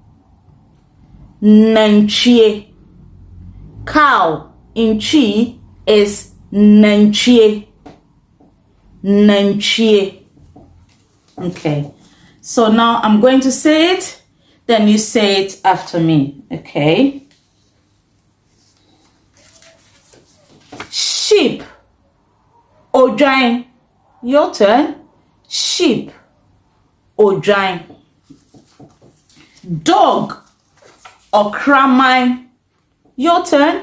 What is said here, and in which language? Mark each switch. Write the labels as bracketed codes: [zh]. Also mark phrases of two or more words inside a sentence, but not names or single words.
[en] Nanchie. Cow in Chi is nanchie. Nanchie. Okay. So now I'm going to say it, then you say it after me. Okay. Sheep. Odwain. Your turn. Sheep. Odwain. Dog. Okramine. Your turn.